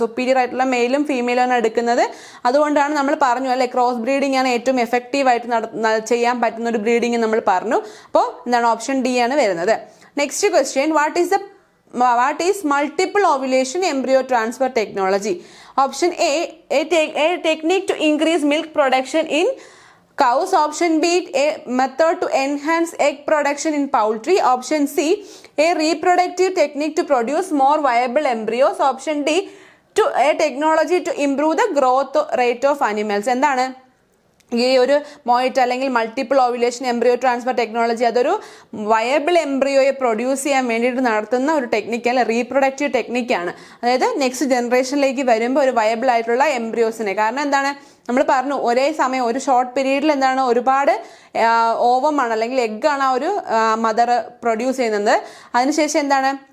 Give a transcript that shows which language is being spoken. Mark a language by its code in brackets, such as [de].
[ml] Superior ആയിട്ടുള്ള മെയിലും ഫീമെയിലാണ് എടുക്കുന്നത്. അതുകൊണ്ടാണ് നമ്മൾ പറഞ്ഞു അല്ലെ, ക്രോസ് ബ്രീഡിംഗ് ആണ് ഏറ്റവും എഫക്റ്റീവ് ആയിട്ട് ചെയ്യാൻ പറ്റുന്ന ഒരു ബ്രീഡിംഗ് നമ്മൾ പറഞ്ഞു. അപ്പോൾ എന്താണ്? ഓപ്ഷൻ ഡി ആണ് വരുന്നത്. [en] Next question, what is multiple ovulation embryo transfer technology? Option A technique to increase milk production in cows, option B a method to enhance egg production in poultry, option C a reproductive technique to produce more viable embryos, option D to a technology to improve the growth rate of animals. [ml] എന്താണ് ഈ ഒരു മോയിറ്റ് അല്ലെങ്കിൽ multiple ovulation embryo transfer technology? അതൊരു viable എംബ്രിയോയെ produce ചെയ്യാൻ വേണ്ടിയിട്ട് നടത്തുന്ന ഒരു technical reproductive ടെക്നിക്കാണ്. അതായത് നെക്സ്റ്റ് ജനറേഷനിലേക്ക് വരുമ്പോൾ ഒരു വയബിൾ ആയിട്ടുള്ള എംബ്രിയോസിനെ. കാരണം എന്താണ്? നമ്മൾ പറഞ്ഞു ഒരേ സമയം ഒരു ഷോർട്ട് പീരീഡിൽ എന്താണ്? ഒരുപാട് ഓവമാണ് അല്ലെങ്കിൽ എഗ്ഗാണ് ആ ഒരു മദർ പ്രൊഡ്യൂസ് ചെയ്യുന്നത്. അതിനുശേഷം എന്താണ്?